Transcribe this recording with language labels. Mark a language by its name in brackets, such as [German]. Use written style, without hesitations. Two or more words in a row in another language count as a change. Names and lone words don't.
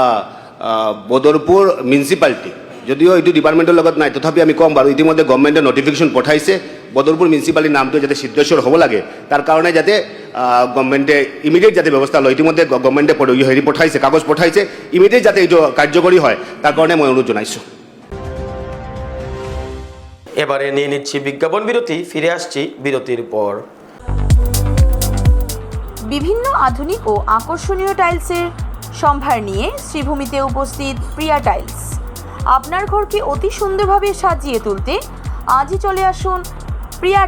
[Assamese] বদৰপুৰ মিউনিচিপালিটি যদিও এইটো ডিপাৰ্টমেণ্টৰ লগত নাই তথাপি আমি ক'ম বাৰু ইতিমধ্যে গভৰ্ণমেণ্টে নটিফিকেশ্যন পঠাইছে বদৰপুৰ মিউনিচিপালিটিৰ নামটো যাতে সিদ্ধেশ্বৰ হ'ব লাগে তাৰ কাৰণে যাতে গভৰ্ণমেণ্টে ইমিডিয়েট যাতে ব্যৱস্থা লয় ইতিমধ্যে গভৰ্ণমেণ্টে হেৰি পঠাইছে কাগজ পঠাইছে ইমিডিয়েট যাতে এইটো কাৰ্যকৰী হয় তাৰ কাৰণে মই অনুৰোধ জনাইছোঁ [Bangla] এবারে নিয়ে নিচ্ছি বিজ্ঞাপন বিরতি ফিরে আসছি বিরতির পর বিভিন্ন আধুনিক ও আকর্ষণীয় টাইলসের সম্ভার নিয়ে শ্রীভূমিতে উপস্থিত প্রিয়া টাইলস আপনার ঘরকে অতি সুন্দরভাবে সাজিয়ে তুলতে আজই চলে আসুন প্রিয়া